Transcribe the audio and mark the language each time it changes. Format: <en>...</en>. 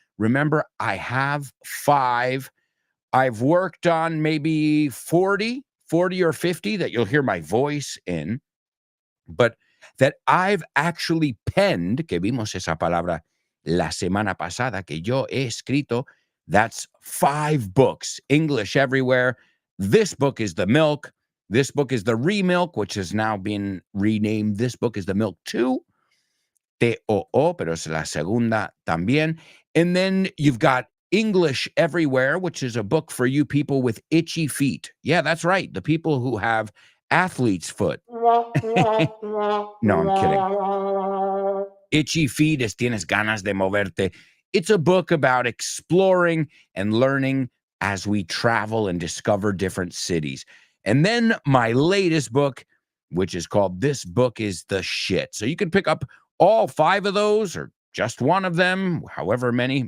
<en>Remember, I have 5. I've worked on maybe 40 or 50 that you'll hear my voice in, but that I've actually penned,</en> <es>que vimos esa palabra la semana pasada, que yo he escrito.</es> <en>That's 5 books, English everywhere. This book is the Milk. This book is the Remilk, which has now been renamed. This book is the Milk 2.</en> <es>T-O-O, pero es la segunda también.</es> <en>And then you've got English Everywhere, which is a book for you people with itchy feet. Yeah, that's right. The people who have athlete's foot. No, I'm kidding. Itchy feet</en> <es>es tienes ganas de moverte.</es> <en>It's a book about exploring and learning as we travel and discover different cities. And then my latest book, which is called This Book is the Shit. So you can pick up all 5 of those or just one of them, however many.</en>